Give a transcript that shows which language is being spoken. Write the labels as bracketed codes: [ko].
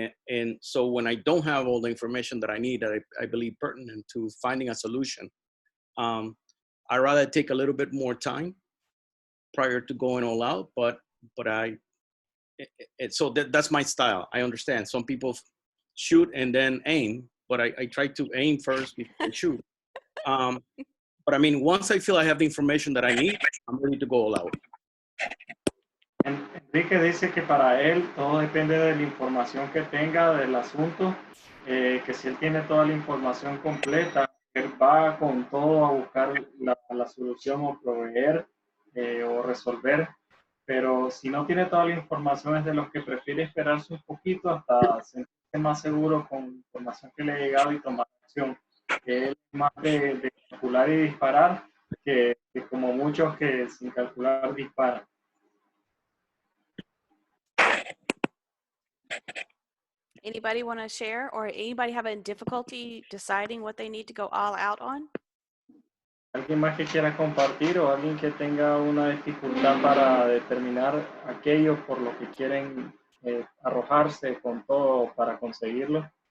[en] And so when I don't have all the information that I need, that I believe pertinent to finding a solution, I rather take a little bit more time prior to going all out. But so that's my style. I understand some people shoot and then aim, but I try to aim first before I shoot. But I mean, once I feel I have the information that I need, I'm ready to go all out. [es] Enrique dice que para él todo depende de la información que tenga del asunto, que si él tiene toda la información completa, él va con todo a buscar la solución o proveer o resolver, pero si no tiene toda la información es de los que prefiere esperarse un poquito hasta sentirse más seguro con la información que le ha llegado y tomar acción, que él es más de calcular y disparar que como muchos que sin calcular disparan. [en] Anybody want to share, or anybody having difficulty deciding what they need to go all out on? [es] ¿Alguien más que quiera compartir o alguien que tenga una dificultad para determinar aquello por lo que quieren arrojarse con todo para conseguirlo?